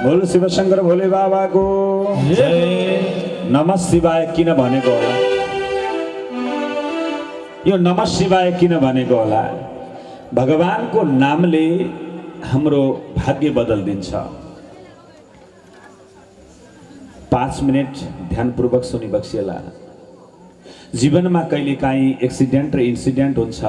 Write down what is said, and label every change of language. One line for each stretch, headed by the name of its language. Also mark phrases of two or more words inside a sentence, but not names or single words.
Nepali: शिवशङ्कर भोले बाबाको जय।
Sanskrit: नमः शिवाय
Nepali: किन भनेको होला? यो
Sanskrit: नमः शिवाय
Nepali: किन भनेको होला? भगवानको नामले हाम्रो भाग्य बदलिदिन्छ। 5 मिनट ध्यानपूर्वक सुनिबक्सिएला। जीवनमा कहिलेकाहीँ एक्सिडेन्ट र इन्सिडेन्ट हुन्छ।